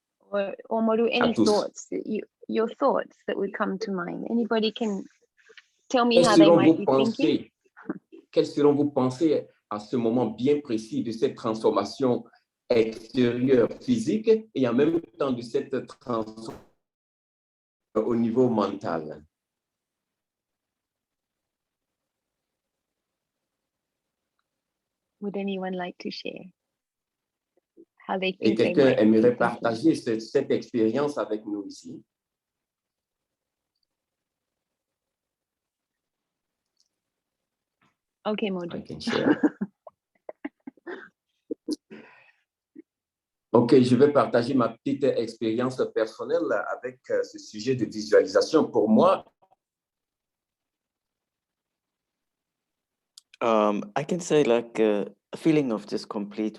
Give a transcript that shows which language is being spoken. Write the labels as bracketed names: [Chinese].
[English] Or Modu, any thoughts that your thoughts that would come to mind? Anybody can tell me how they might be thinking? [French] Quelles seront vos pensées à ce moment bien précis de cette transformation extérieure physique et en même temps de cette transformation au niveau mental? [English] Would anyone like to share? How they [French] Et [English] think [French] quelqu'un aimerait partager cette expérience avec nous ici? [English] Okay, Modu. I can share. [French] OK, je vais partager ma petite expérience personnelle avec ce sujet de visualisation. Pour moi, [English] I can say like a feeling of just complete